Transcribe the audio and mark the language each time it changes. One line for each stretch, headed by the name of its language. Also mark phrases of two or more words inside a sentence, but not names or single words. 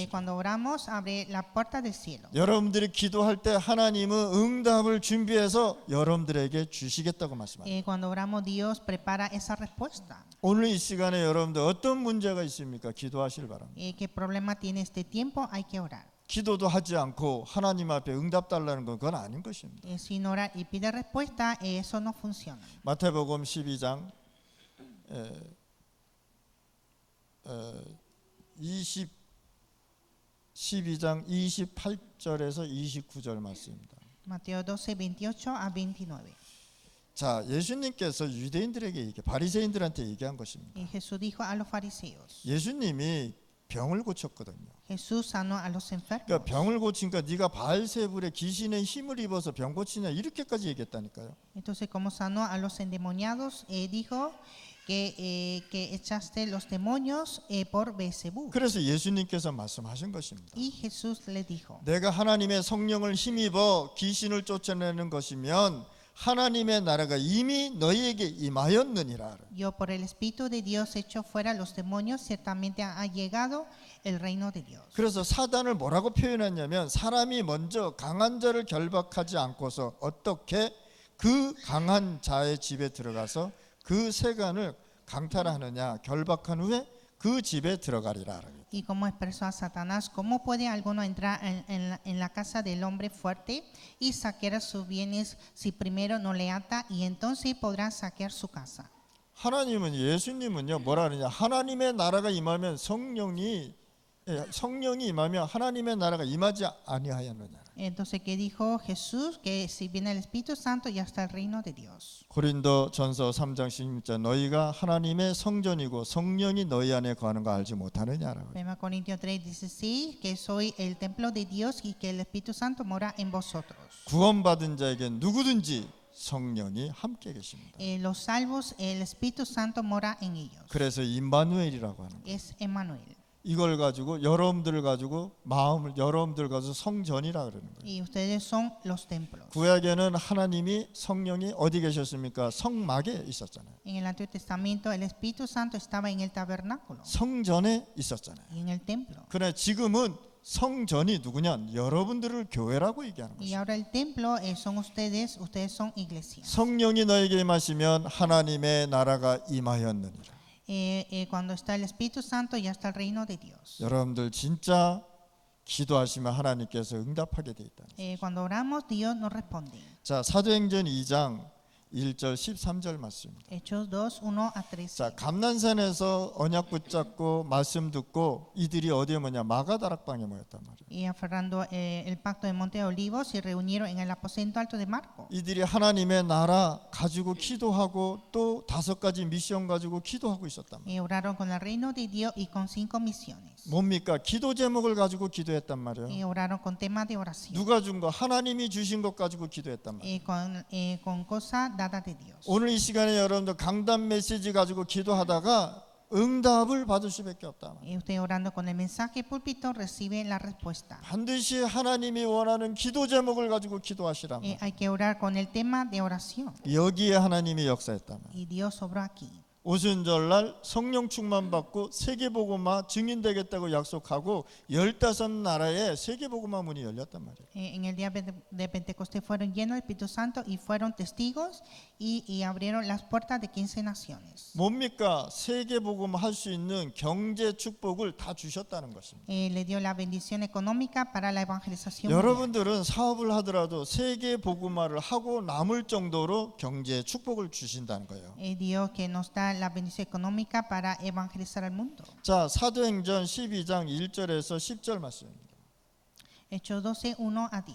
Spanish: Cuando oramos abre la puerta del cielo.
Korean: 여러분들이 기도할 때 하나님은 응답을 준비해서 여러분들에게 주시겠다고 말씀합니다.
Spanish: Cuando oramos Dios prepara esa respuesta.
Korean: 오늘 이 시간에 여러분들 어떤 문제가 있습니까? 기도하실 바랍니다.
Spanish: ¿Qué problema tiene este tiempo? Hay que orar.
Korean: 기도도 하지 않고 하나님 앞에 응답 달라는 건 그건 아닌 것입니다.
Spanish: Sin orar y pide respuesta, eso no funciona.
Korean: 마태복음 12장 12장 28절에서 29절 말씀입니다.
Spanish: Mateo 12, 28 a 29.
Korean: 자, 예수님께서 유대인들에게 바리새인들한테 얘기한 것입니다.
Spanish: Y Jesús dijo a los fariseos.
Korean: 예수님이 병을 고쳤거든요.
Spanish: Jesús sanó a los enfermos.
Korean: 그러니까 병을 고치니까 네가 바알세불의 귀신의 힘을 입어서 병 고치냐 이렇게까지 얘기했다니까요.
Spanish: Entonces, como sanó a los endemoniados, dijo que echaste los demonios por Beelzebú.
Korean: 그래서 예수님께서 말씀하신 것입니다.
Spanish: Y Jesús le dijo:
Korean: 내가 하나님의 성령을 힘입어 귀신을 쫓아내는 것이면 하나님의 나라가 이미 너희에게 임하였느니라.
Spanish: Yo por el Espíritu de Dios echo fuera los demonios, ciertamente ha llegado el reino de Dios.
Korean: 그래서 사단을 뭐라고 표현했냐면 사람이 먼저 강한 자를 결박하지 않고서 어떻게 그 강한 자의 집에 들어가서 그 세간을 강탈하느냐 결박한 후에 그 집에 들어가리라.
Spanish: Y como expresó a Satanás, ¿cómo puede alguno entrar en la casa del hombre fuerte y saquear sus bienes si primero no le ata, y entonces podrá saquear su casa?
Korean: 하나님은 예수님은요 뭐라 하느냐 하나님의 나라가 임하면 성령이 임하면 하나님의 나라가 임하지 아니하였느냐.
Spanish: Entonces, ¿qué dijo Jesús? Que si viene el Espíritu Santo ya está el reino de Dios.
Korean: 고린도전서 3장 16절 너희가 하나님의 성전이고 성령이 너희 안에 거하는 거 알지 못하느냐라고.
Spanish: 1 Corintios 3:16, que soy el templo de Dios y que el Espíritu Santo mora en vosotros.
Korean: 구원받은 자에게 누구든지 성령이 함께 계십니다.
Spanish: Los salvos, el Espíritu Santo mora en ellos.
Korean: 그래서 임마누엘이라고 하는 거예요.
Spanish: Es Emmanuel.
Korean: 이걸 가지고 여러분들 가지고 마음을 여러분들 가지고 성전이라 그러는 거예요.
Spanish: y ustedes son los templos.
Korean: 구약에는 하나님이 성령이 어디 계셨습니까? 성막에 있었잖아요.
Spanish: En el Antiguo Testamento el Espíritu Santo estaba en el tabernáculo
Korean: 성전에 있었잖아요.
Spanish: y en el templo.
Korean: 그러나 지금은 성전이 누구냐? 여러분들을 교회라고 얘기하는
Spanish: Y
Korean: 것이죠.
Spanish: ahora el templo son ustedes, ustedes son iglesias.
Korean: 성령이 너에게 임하시면 하나님의 나라가 임하였느니라.
Spanish: Cuando está el Espíritu Santo ya está el reino de Dios.
Korean: 여러분들 진짜 기도하시면 하나님께서 응답하게 돼 있다.
Spanish: Cuando oramos Dios nos responde.
Korean: 자, 사도행전 2장 1절 13절 말씀입니다.
Spanish: Hechos 2, 1 a 13.
Korean: 자, 감난산에서 언약 붙잡고 말씀 듣고 이들이 어디에 뭐냐? 마가다락방에 모였단 말이에요.
Spanish: Y aferrando el pacto de Monte de Olivos se reunieron en el aposento alto de Marco.
Korean: 이들이 하나님의 나라 가지고 기도하고 또 5가지 미션 가지고 기도하고 있었단 말이에요.
Spanish: Y oraron con el reino de Dios y con 5 misiones.
Korean: 뭡니까? 기도 제목을 가지고 기도했단 말이에요.
Spanish: Y oraron con temas de oración.
Korean: 누가 준 거? 하나님이 주신 것 가지고 기도했단 말이에요.
Spanish: Con cosas dadas de Dios.
Korean: 오늘 이 시간에 여러분들 강단 메시지 가지고 기도하다가 응답을 받을 수밖에 없다.
Spanish: Y usted orando con el mensaje púlpito recibe la respuesta.
Korean: 반드시 하나님이 원하는 기도 제목을 가지고 기도하시라.
Spanish: Hay que orar con el tema de oración.
Korean: 여기에 하나님이 역사했다.
Spanish: Y Dios obró aquí.
Korean: 오순절날 성령 충만 받고 세계복음화 증인되겠다고 약속하고 15나라에 세계복음화 문이 열렸단 말이에요.
Spanish: En el día de Pentecostés fueron llenos del Espíritu Santo y fueron testigos y abrieron las puertas de 15 naciones.
Korean: 뭡니까? 세계복음 할 수 있는 경제 축복을 다 주셨다는 것입니다.
Spanish: Le dio la bendición económica para la evangelización. mundial.
Korean: 여러분들은 사업을 하더라도 세계복음화를 하고 남을 정도로 경제 축복을 주신다는 거예요.
Spanish: Dios que nos da la bendición económica para evangelizar al mundo.
Korean: 자, 사도행전 12장 1절에서 10절 말씀입니다.
Spanish: Hechos 12, 1 a 10.